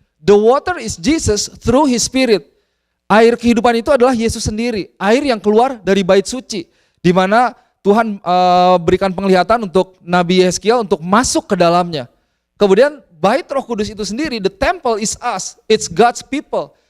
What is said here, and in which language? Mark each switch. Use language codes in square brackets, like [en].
[en] The water is Jesus through His Spirit. [id] Air kehidupan itu adalah Yesus sendiri. Air yang keluar dari bait suci. Di mana Tuhan berikan penglihatan untuk Nabi Yehezkiel untuk masuk ke dalamnya. Kemudian bait Roh Kudus itu sendiri, [en] the temple is us, it's God's people.